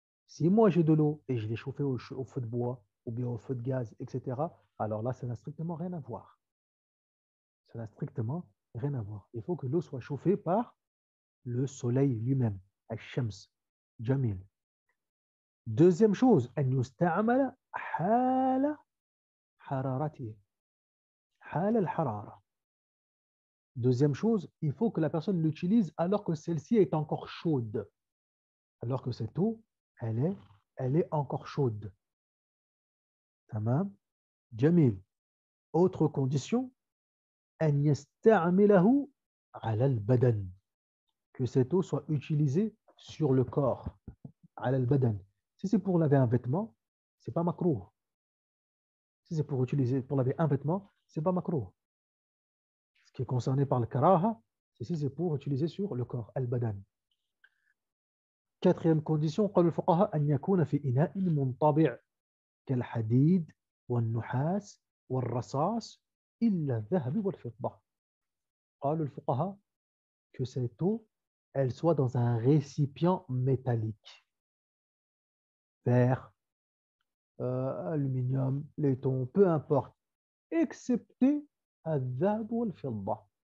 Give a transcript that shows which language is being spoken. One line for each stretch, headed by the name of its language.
French: Si moi j'ai de l'eau et je l'ai chauffée au feu de bois ou bien au feu de gaz, etc., alors là, ça n'a strictement rien à voir. Ça n'a strictement rien à voir. Il faut que l'eau soit chauffée par le soleil lui-même.
Arabic: Al-Shams. Jamil.
French: Deuxième chose,
Arabic: أن يستعمل حال حرارته. حال الحرارة.
French: Deuxième chose, il faut que la personne l'utilise alors que celle-ci est encore chaude. Alors que cette eau, elle est encore chaude.
Arabic: Tamam. Jamil.
French: Autre condition,
Arabic: أن يستعمله على البدن.
French: Que cette eau soit utilisée sur le corps.
Arabic: على البدن.
French: Si c'est pour laver un vêtement, c'est pas makrouh. Si c'est pour laver un vêtement, c'est pas makrouh. Ce qui est concerné par le karaha, c'est si c'est pour utiliser sur le corps, al-badan. Quatrième condition,
Arabic: قال الفقهاء أن يكون في إناء منطبع كالحديد والنحاس والرصاص إلا الذهب والفضة. قال الفقهاء
French: que cette eau, elle soit dans un récipient métallique. Verre, aluminium, laiton, peu importe, excepté
Arabic: الذهب والفضة.